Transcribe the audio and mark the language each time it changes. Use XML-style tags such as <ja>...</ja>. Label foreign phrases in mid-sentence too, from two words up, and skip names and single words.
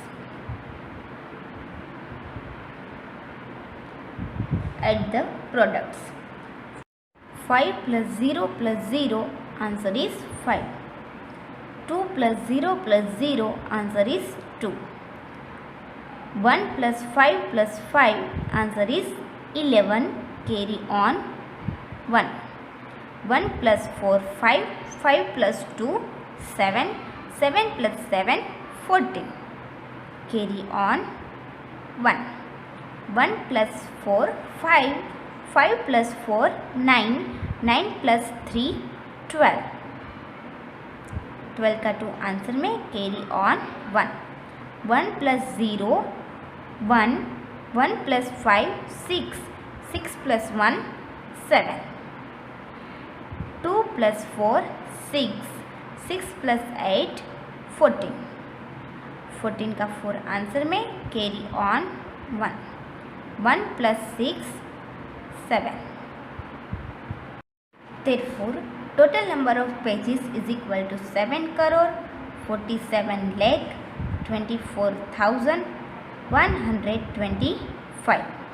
<en>Add the products. 5 plus 0 plus 0, answer is 5. 2 plus 0 plus 0, answer is 2. 1 plus 5 plus 5, answer is 11, carry on 1. 1 plus 4 5, 5 plus 2 7, 7 plus 7 14, carry on 1. 1 plus 4 5, 5 plus 4 9, 9 plus 3 12.</en> <hi>12 का 2 आंसर में</hi> <en>carry on</en> <hi>1.</hi> <en>1 plus 0 1, 1 plus 5 6, 6 plus 1 7. 2 plus 4 6, 6 plus 8 14.</en> <hi>14 का 4 आंसर में</hi> <en>carry on</en> <hi>1.</hi> <en>1 plus 6 7. Therefore Total number of pages is equal to 7 crore 47 lakh 24,125.</en>